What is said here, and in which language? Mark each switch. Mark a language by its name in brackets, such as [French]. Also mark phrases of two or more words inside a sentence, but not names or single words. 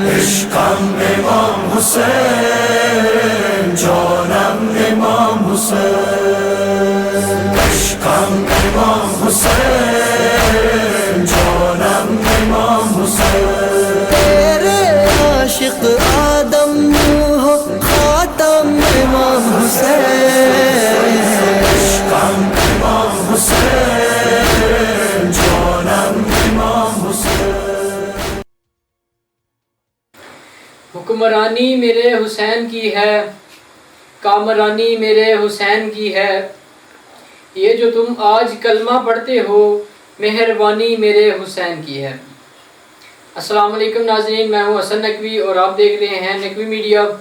[Persian] عشقم امام حسین جانم امام حسین عشقم امام حسین جانم امام حسین [Urdu] تیرے عاشق آدم ہو خاتم امام حسین [Persian] عشقم امام حسین جانم امام حسین [Urdu] حکمرانی میرے حسین کی ہے، کامرانی میرے حسین کی ہے، یہ جو تم آج کلمہ پڑھتے ہو مہربانی میرے حسین کی ہے۔ السلام علیکم ناظرین، میں ہوں حسن نقوی اور آپ دیکھ رہے ہیں نقوی میڈیا۔